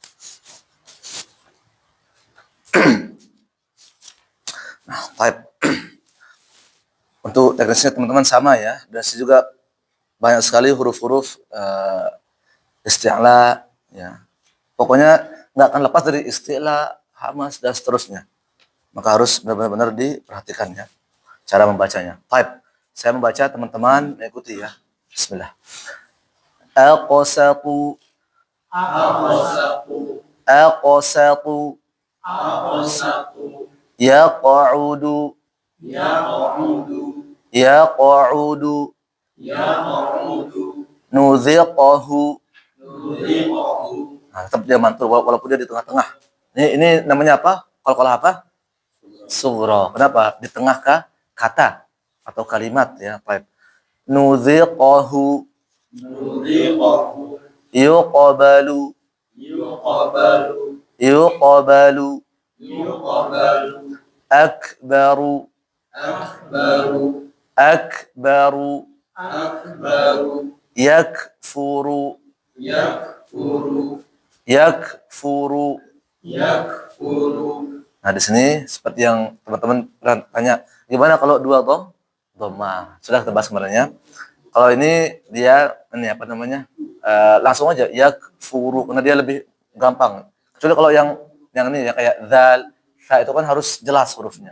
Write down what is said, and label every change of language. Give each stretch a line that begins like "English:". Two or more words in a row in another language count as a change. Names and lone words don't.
Indonesian: Nah, type untuk teknisnya teman-teman sama ya, dan juga banyak sekali huruf-huruf isti'la ya. Pokoknya nggak akan lepas dari istilah, hamas dan seterusnya. Maka harus benar-benar diperhatikan ya cara membacanya. Type. Saya membaca, teman-teman mengikuti ya. Bismillah.
Arabic: أقسق أقسق يقعد يقعد نذيقه.
Indonesian: Nah, tetap dia mantul walaupun dia di tengah-tengah. Ini namanya apa? Kalau apa? Sughra. Kenapa? Di tengah kata atau kalimat ya. Baik.
Arabic: نذيقه يقبل يقبل, yuqbalu, akbaru, akbaru, akbaru, akbaru, yakfuru, yakfuru, yakfuru. yakfuru.
Indonesian: Nah, di sini seperti yang teman-teman pernah tanya, gimana kalau dua dhamma? Sudah kita bahas sebenarnya. Kalau ini dia ini apa namanya? Langsung aja yakfuru karena dia lebih gampang. Kecuali kalau yang ini ya kayak dzal, fa itu kan harus jelas hurufnya.